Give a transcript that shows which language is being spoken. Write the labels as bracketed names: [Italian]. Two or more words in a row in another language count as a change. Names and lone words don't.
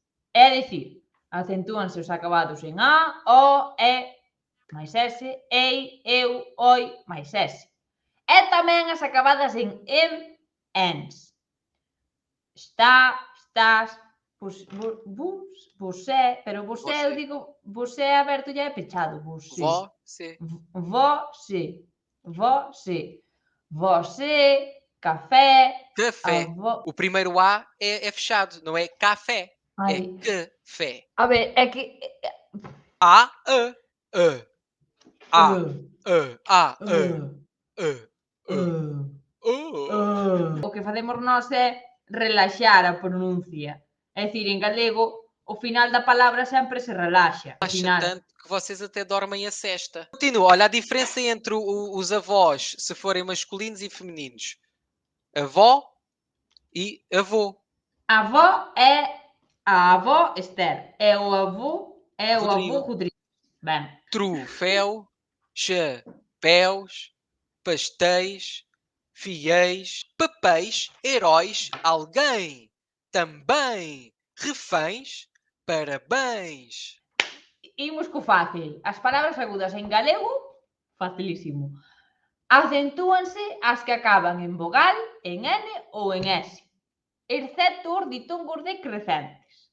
[Galician] É dicir, acentúanse os acabados en A, O, E, máis S, ei, eu, oi, máis S. E tamén as acabadas en ens. Está, estás, vosé, pero vosé, eu digo, vosé aberto já é pechado. Vosé. Vosé. [Portuguese] Você. Você, café. Café. O primeiro A é fechado, não é café. Ai. É café. [Galician] A ver, é que... A. O que facemos nós é relaxar a pronuncia. É dicir, en galego, o final da palabra sempre se relaxa. [Portuguese] Acho tanto que vocês até dormem a cesta. Continua. Olha a diferença entre os avós, se forem masculinos e femininos. Avó e avô. Avó é a avó Esther. É o avô Rodrigo. Ben. Troféu, chapéus, pastéis, fiéis, papéis, heróis, alguém, também, reféns, parabéns. [Galician] Imos co fácil. As palabras agudas en galego, facilísimo. Acentúanse as que acaban en vogal, en N ou en S, excepto os ditongos decrecentes.